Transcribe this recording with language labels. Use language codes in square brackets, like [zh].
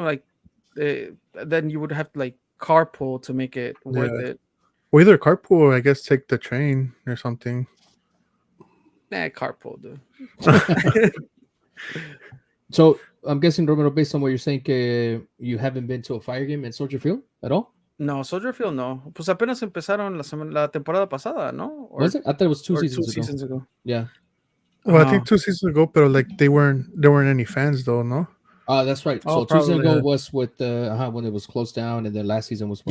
[en] Like then you would have to like carpool to make it worth Yeah. it. Or either carpool or I guess take the train or something. Nah, carpool, dude. So I'm guessing, Romero, based on what you're saying, you haven't been to a Fire game in Soldier Field at all? No, Soldier Field no. [es] Pues apenas empezaron la temporada pasada, ¿no? [en] Or Was it? I thought it was 2 or 2 seasons ago. seasons ago. Yeah. Well, I Oh, think 2 seasons ago, but like there weren't any fans though, no? That's right. Oh, So 2 seasons probably. ago Yeah. was with when it was closed down, and then last season was when